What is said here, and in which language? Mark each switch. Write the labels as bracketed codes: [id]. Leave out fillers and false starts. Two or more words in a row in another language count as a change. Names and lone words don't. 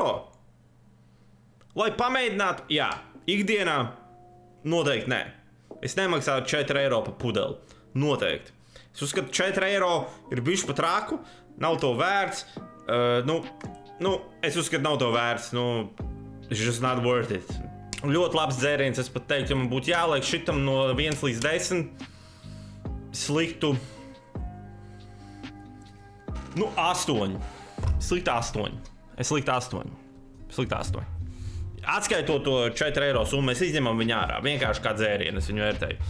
[lv] Lai pamēģinātu, jā. Ikdienā noteikti nē. Es nemaksātu 4 eiro par pudeli. Noteikti. Es uzskatu, 4 eiro ir bišķi pat raku. Nav to vērts. Es uzskatu, nav to vērts. [en] It's just not worth it. [lv] Ļoti labs dzēriens, es pat teiktu, ja man būtu jāliek šitam no 1 līdz 10, sliktu, 8. Sliktu 8. Es sliktu 8. Sliktu 8. Atskaitot to 4 eiro summu, mēs izņemam viņu ārā, vienkārši kā dzērienu, es viņu vērtēju.